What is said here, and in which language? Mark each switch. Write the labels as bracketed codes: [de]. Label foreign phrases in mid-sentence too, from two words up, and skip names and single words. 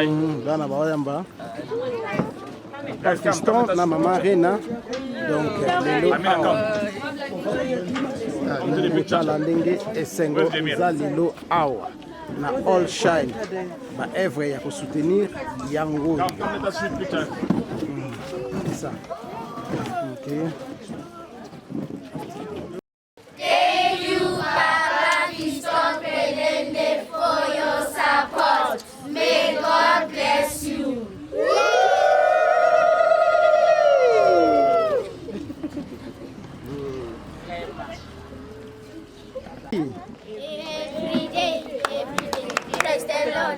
[ln] Bana bayamba. Fiston na Mama Rina. Donc lelo mutala ndenge esengo za lelo awa na all shine ba œuvre ya ko soutenir Yango. [fr] C'est ça. [en] OK. Thank you, Papa Fiston Pelende, for your support. May God bless you. Every day, praise the Lord.